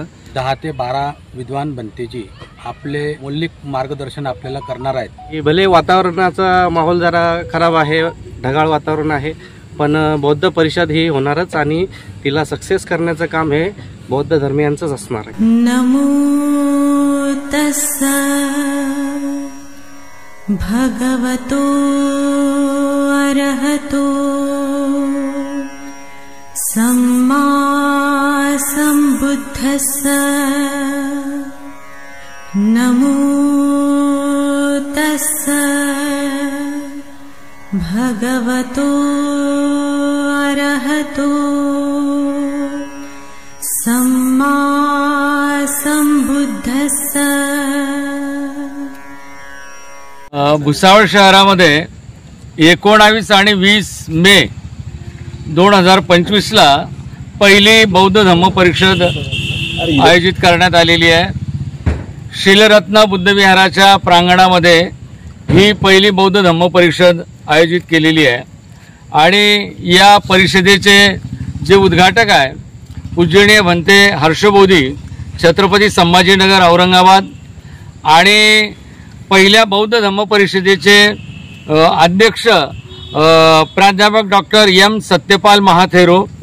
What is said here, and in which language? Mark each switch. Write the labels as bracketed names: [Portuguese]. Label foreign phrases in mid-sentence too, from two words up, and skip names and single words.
[Marathi] 10 ते 12 विद्वान बनतेजी आपले मौलिक मार्गदर्शन आपल्याला करणार आहेत। भले वातावरणाचा माहोल जरा खराब आहे, ढगाळ वातावरण आहे, पण बौद्ध परिषद ही होणारच आणि तिला सक्सेस करण्याचं काम हे बौद्ध धर्मियांचंच असणार आहे। [Pali] नमो तस्सा भगवतो अरहतो सम्मा सम्बुद्धस्सा। नमो तस्सा भगवतो अरहतो सम्मा सम्बुद्धस्सा। [Marathi] भुसावळ शहरामध्ये 19 आणि 20 मे 2025 ला पहिली बौद्ध धम्म परिषद आयोजित करण्यात आलेली आहे। शीलरत्न बुद्ध विहाराच्या प्रांगणामध्ये ही पहिली बौद्ध धम्म परिषद आयोजित केलेली आहे आणि या परिषदेचे जे उद्घाटक आहे पूजनीय भंते हर्षबोधी, छत्रपती संभाजीनगर, औरंगाबाद, आणि पहिल्या बौद्ध धम्म परिषदेचे अध्यक्ष प्राध्यापक डॉक्टर एम सत्यपाल महाथेरो,